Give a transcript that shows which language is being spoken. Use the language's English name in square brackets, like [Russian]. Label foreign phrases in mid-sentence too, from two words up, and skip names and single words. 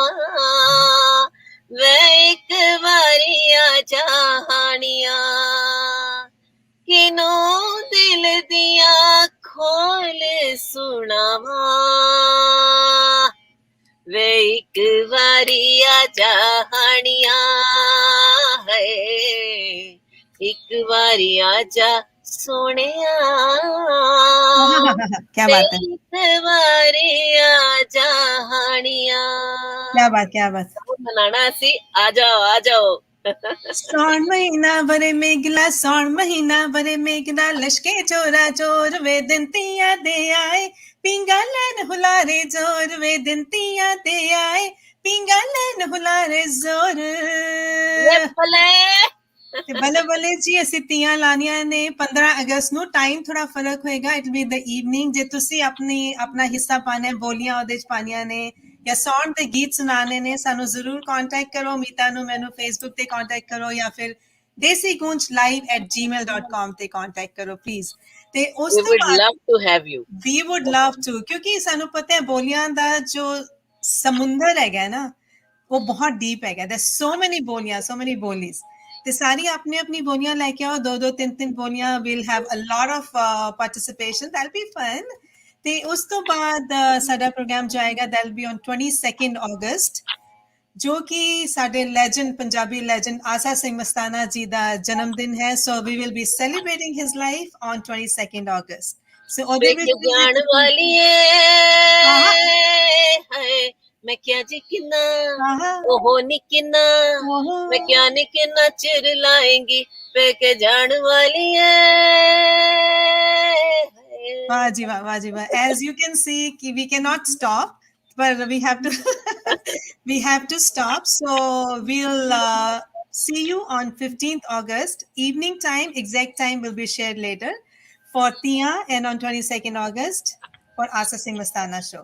[Punjabi] ਵੇ ਇੱਕ ਵਾਰੀ ਆ ਜਾਣੀਆਂ, ਕਿਨੂੰ ਦਿਲ ਦੀਆਂ ਖੋਲ ਸੁਣਾਵਾਂ ਵੇ ਇੱਕ ਵਾਰੀ ਆ ਜਾਣੀਆਂ ਹੈ, ਇੱਕ ਵਾਰੀ ਆ ਜਾ ਸੋਹਣਿਆ [Hindi] क्या बात है, [Punjabi] ਇੱਕ ਵਾਰੀ ਆ ਜਾਣੀਆਂ। [Hindi] क्या बात [Punjabi] ਮਨਾਣਾ ਸੀ, ਆ ਜਾਓ ਸਾਉਣ ਮਹੀਨਾ ਭਰੇ ਮੇਘਲਾ, ਸਾਉਣ ਮਹੀਨਾ ਭਰੇ ਮੇਘਲਾ, ਲਸ਼ਕੇ ਚੋਰਾ ਚੋਰ ਵੇ ਦਿਨ ਤੀਆਂ ਦੇ ਆਏ, ਪੀਂਘਾਂ ਲੈਣ ਹੁਲਾਰੇ ਜ਼ੋਰ ਵੇ ਦਿਨ ਤੀਆਂ ਦੇ ਆਏ, ਪੀਂਘਾਂ ਲੈਣ ਹੁਲਾਰੇ ਜ਼ੋਰ। ਤੇ ਬੱਲੇ ਬੱਲੇ ਜੀ, ਅਸੀਂ ਤੀਆਂ ਲਾਣੀਆਂ ਨੇ 15 ਅਗਸਤ ਨੂੰ। ਟਾਈਮ ਥੋੜਾ ਫਰਕ ਹੋਏਗਾ, [English] it be the evening. [Punjabi] ਜੇ ਤੁਸੀਂ ਆਪਣਾ ਹਿੱਸਾ ਪਾਣਾ, ਬੋਲੀਆਂ ਉਹਦੇ ਚ ਪਾਣੀਆਂ ਨੇ ਜਾਂ ਸੌਣ ਦੇ ਗੀਤ ਸੁਣਾਣੇ ਨੇ, ਸਾਨੂੰ ਜ਼ਰੂਰ ਕੰਟੈਕਟ ਕਰੋ। ਮੀਤਾ ਨੂੰ, ਮੈਨੂੰ ਫੇਸਬੁੱਕ ਤੇ ਕੰਟੈਕਟ ਕਰੋ ਜਾਂ ਫਿਰ desigoonjlive@gmail.com ਤੇ ਕੰਟੈਕਟ ਕਰੋ ਪਲੀਜ਼। ਤੇ ਉਸ ਤੋਂ ਬਾਅਦ [English] we would love to, [Punjabi] ਕਿਉਂਕਿ ਸਾਨੂੰ ਪਤਾ ਹੈ ਬੋਲੀਆਂ ਦਾ ਜੋ ਸਮੁੰਦਰ ਹੈਗਾ ਨਾ, ਉਹ ਬਹੁਤ ਡੀਪ ਹੈਗਾ। [English] there's so many [Punjabi] ਬੋਲੀਆਂ, [English] so many [Punjabi] ਬੋਲੀਜ਼। ਤੇ ਸਾਰੀ ਆਪਣੀ ਆਪਣੀ ਬੋਲੀਆਂ ਲੈ ਕੇ ਆਓ, 2-2 3-3 ਬੋਲੀਆਂ। [English] we'll have a lot of participation, that'll be fun। [Punjabi] ਤੇ ਉਸ ਤੋਂ ਬਾਅਦ ਸਾਡਾ ਪ੍ਰੋਗਰਾਮ ਜਾਏਗਾ, [English] that'll be on 22nd August, [Punjabi] ਜੋ ਕਿ ਸਾਡੇ ਲੈਜੈਂਡ, ਪੰਜਾਬੀ ਲੈਜੈਂਡ ਆਸਾ ਸਿੰਘ ਮਸਤਾਨਾ ਜੀ ਦਾ ਜਨਮ ਦਿਨ ਹੈ। [English] so we will be celebrating his life on 22nd August। [Punjabi] so ਉਹਦੇ ਵਿੱਚ ਜਾਣ ਵਾਲੀ ਏ ਮੈਂ ਕਿਹਾ ਜੀ ਕਿੰਨਾ ਉਹ ਨੀ ਕਿੰਨਾ, ਮੈਂ ਕਿਹਾ ਨੀ ਕਿੰਨਾ ਚਿਰ ਲਾਏਂਗੀ ਪੈ ਕੇ ਜਾਣ ਵਾਲੀ ਏ। ਵਾਹ ਜੀ ਵਾਹ, ਵਾਹ ਜੀ ਵਾਹ। [English] as you can see we cannot stop, but we have to stop। so we'll see you on 15th August evening time. Exact time will be shared later for Tia, and on 22nd August for Asa Singh Mastana show।